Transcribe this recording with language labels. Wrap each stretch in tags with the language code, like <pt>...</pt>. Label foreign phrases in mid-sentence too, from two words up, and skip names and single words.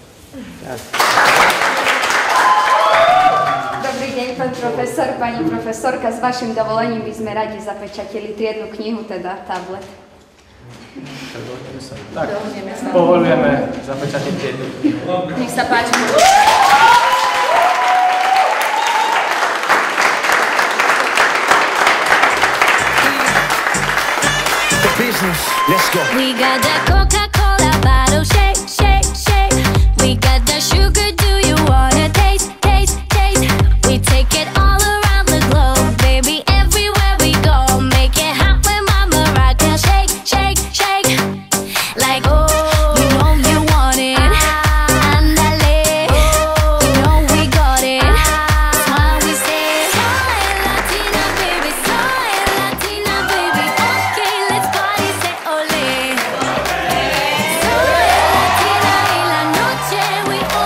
<sk>Dobrý deň, pán profesor, pani profesorka. S vašim dovolením by sme radi zapečatili triednu knihu, teda tablet. Tak, povolujeme zapečatiť triednu knihu. Nech sa páči.</sk> <en>Let's go. We got that Coca-Cola bottle, shake, shake, shake. We got that sugar, do you wanna taste, taste, taste? We take it all around the globe, baby, everywhere we go. Make it hot when Mama rock and shake, shake, shake. Like, oh, you know you want it. Andale, you know we got it. That's why we say,</en> <es>soy Latina, baby, soy Latina,</es> <en>baby. Okay, let's party, say ole.</en> <es>Soy Latina y</es> <en>la noche we</en>